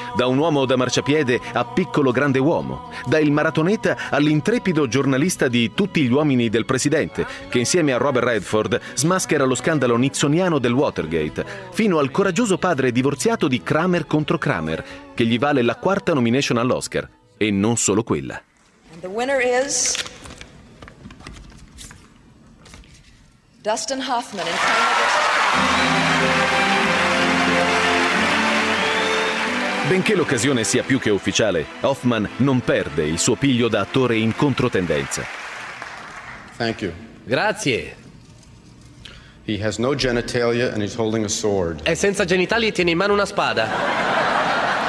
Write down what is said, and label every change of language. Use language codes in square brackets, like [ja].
[it] Da un uomo da marciapiede a piccolo grande uomo, dal maratoneta all'intrepido giornalista di Tutti gli uomini del presidente, che insieme a Robert Redford smaschera lo scandalo nixoniano del Watergate, fino al coraggioso padre divorziato di Kramer contro Kramer, che gli vale la quarta nomination all'Oscar. e non solo quella. [en] And the winner is Dustin Hoffman in Crime Against [it] Benché l'occasione sia più che ufficiale, Hoffman non perde il suo piglio da attore in controtendenza. [en] Thank you. [it] Grazie. [en] He has no genitalia and he's holding a sword. [it] È senza genitali e tiene in mano una spada.